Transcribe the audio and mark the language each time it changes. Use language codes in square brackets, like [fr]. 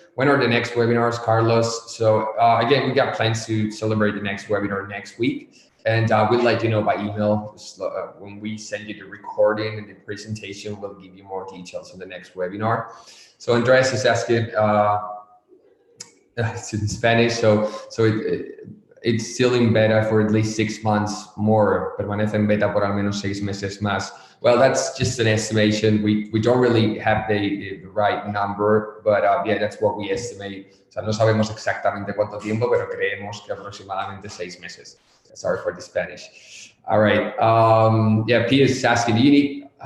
[en] When are the next webinars, Carlos? So again, we got plans to celebrate the next webinar next week, and we'll let you know by email. When we send you the recording and the presentation, we'll give you more details on the next webinar. So Andres is asking, it's in Spanish, so it's still in beta for at least 6 months more. [es] Permanece en beta por al menos 6 meses más. [en] Well, that's just an estimation. We don't really have the right number, but yeah, that's what we estimate. [es] O sea, no sabemos exactamente cuánto tiempo, pero creemos que aproximadamente 6 meses. [en] Sorry for the Spanish. All right. Yeah, Pia is asking, do you need